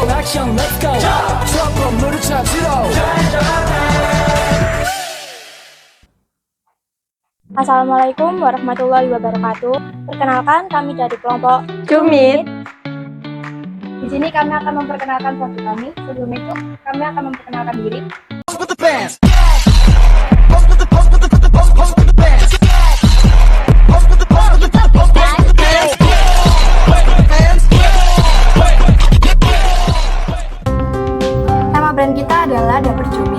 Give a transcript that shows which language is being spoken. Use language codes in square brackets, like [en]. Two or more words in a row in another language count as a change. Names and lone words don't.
[ko] 액션 [en] let's go [ko] 첫 건물을 찾으러 [ar] السلام عليكم ورحمة الله وبركاته. [id] Perkenalkan, kami dari kelompok Cumit. Di sini kami akan memperkenalkan produk kami. Sebelum itu, kami akan memperkenalkan diri. Nama brand kita adalah Dapur Cumit.